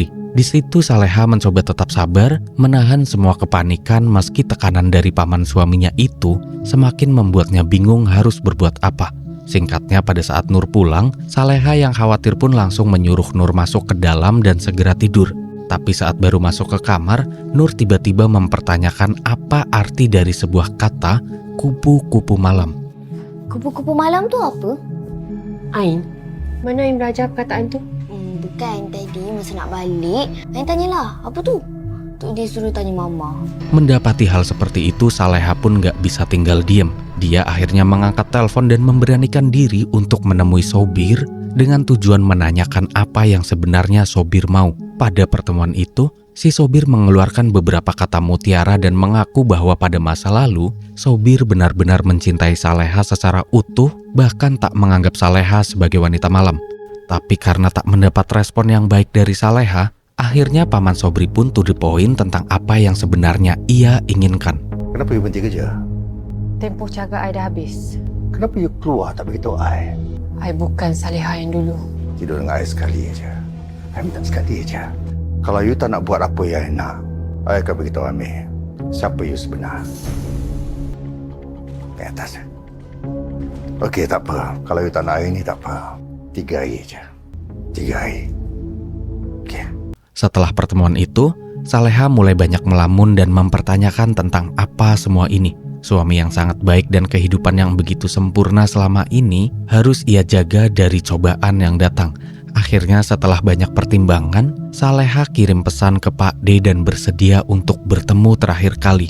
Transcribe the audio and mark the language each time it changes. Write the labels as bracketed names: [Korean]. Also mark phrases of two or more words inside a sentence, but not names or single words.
[Indonesian] Di situ Saleha mencoba tetap sabar, menahan semua kepanikan meski tekanan dari paman suaminya itu semakin membuatnya bingung harus berbuat apa. Singkatnya pada saat Nur pulang, Saleha yang khawatir pun langsung menyuruh Nur masuk ke dalam dan segera tidur. Tapi saat baru masuk ke kamar, Nur tiba-tiba mempertanyakan apa arti dari sebuah kata kupu-kupu malam. [Malay] Kupu-kupu malam tu apa? Ain, mana Ain belajar perkataan tu? Bukan tadi masa nak balik. Ain tanyalah, apa tu? Tu dia suruh tanya mama. [Indonesian] Mendapati hal seperti itu, Saleha pun gak bisa tinggal diem. Dia akhirnya mengangkat telepon dan memberanikan diri untuk menemui Sobir dengan tujuan menanyakan apa yang sebenarnya Sobir mau. Pada pertemuan itu, si Sobir mengeluarkan beberapa kata mutiara dan mengaku bahwa pada masa lalu, Sobir benar-benar mencintai Saleha secara utuh, bahkan tak menganggap Saleha sebagai wanita malam. Tapi karena tak mendapat respon yang baik dari Saleha, akhirnya paman Sobri pun [English] to the point [Indonesian] tentang apa yang sebenarnya ia inginkan. [Malay] Kenapa you berhenti kerja? Tempoh jaga I dah habis. Kenapa you keluar tak beritahu I? I bukan Saleha yang dulu. Tidur dengan I sekali aja. I minta sekali aja. Kalau you tak nak buat apa yang I nak, I akan beritahu Amir siapa you sebenar. Di atas. Okey, tak apa. Kalau you tak nak hari ni, tak apa. 3 hari aja. 3 hari. Okey. [Indonesian] Setelah pertemuan itu, Saleha mulai banyak melamun dan mempertanyakan tentang apa semua ini. Suami yang sangat baik dan kehidupan yang begitu sempurna selama ini harus ia jaga dari cobaan yang datang. Akhirnya setelah banyak pertimbangan, Saleha kirim pesan ke Pak D dan bersedia untuk bertemu terakhir kali.